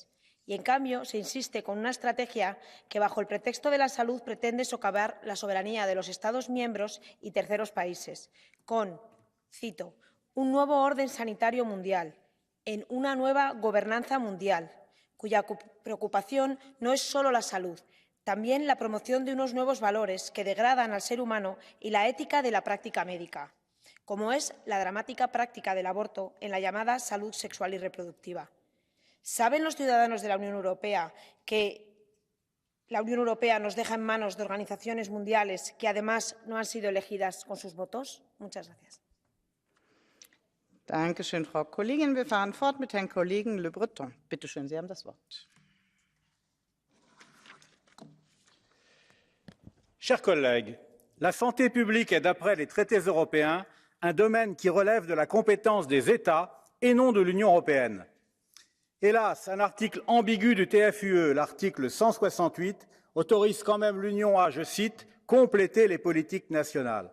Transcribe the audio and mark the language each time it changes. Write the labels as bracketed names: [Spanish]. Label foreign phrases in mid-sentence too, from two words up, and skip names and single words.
[Spanish] Y, en cambio, se insiste con una estrategia que, bajo el pretexto de la salud, pretende socavar la soberanía de los Estados miembros y terceros países, con, cito, un nuevo orden sanitario mundial, en una nueva gobernanza mundial, cuya preocupación no es solo la salud, también la promoción de unos nuevos valores que degradan al ser humano y la ética de la práctica médica, como es la dramática práctica del aborto en la llamada salud sexual y reproductiva. ¿Saben los ciudadanos de la Unión Europea que la Unión Europea nos deja en manos de organizaciones mundiales que además no han sido elegidas con sus votos? Muchas gracias. [German] Danke schön, Frau Kollegin. Wir fahren fort mit Herrn Kollegen Le Breton. Bitte schön, Sie haben das Wort. [French] Chers collègues, la santé publique est, d'après les traités européens, un domaine qui relève de la compétence des États et non de l'Union européenne. Hélas, un article ambigu du TFUE, l'article 168, autorise quand même l'Union à, je cite, « compléter les politiques nationales ».